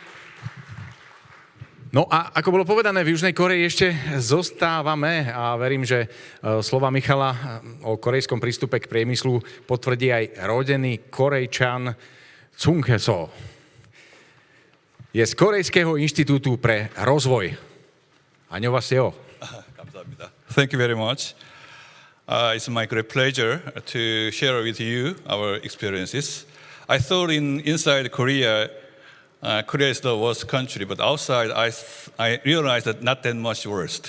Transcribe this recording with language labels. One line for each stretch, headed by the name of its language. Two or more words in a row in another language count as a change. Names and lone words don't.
Slovak: No a ako bolo povedané, v Južnej Koreji ešte zostávame a verím, že slova Michala o korejskom prístupe k priemyslu potvrdí aj rodený Korejčan Chung He-so. Je z Korejského inštitútu pre rozvoj. Annyeonghaseyo.
English: Thank you very much. It's my great pleasure to share with you our experiences. I thought inside Korea, Korea is the worst country, but outside I realized that not that much worst.